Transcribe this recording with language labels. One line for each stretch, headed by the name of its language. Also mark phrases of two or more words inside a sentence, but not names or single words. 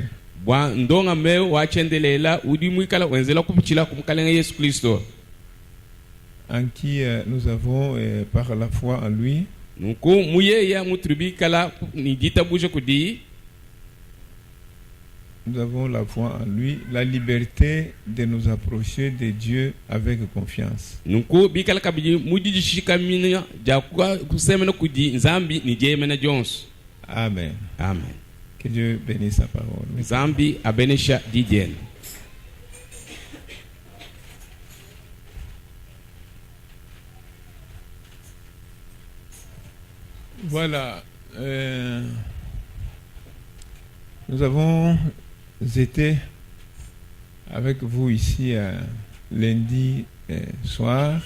French: En qui nous avons, par la foi en lui, nous avons la foi en lui, la liberté de nous approcher de Dieu avec confiance. Amen. Amen. Que Dieu bénisse sa parole.
Luba-Lulua: Zambi abenesha didien.
French: Voilà. Nous avons été avec vous ici lundi soir.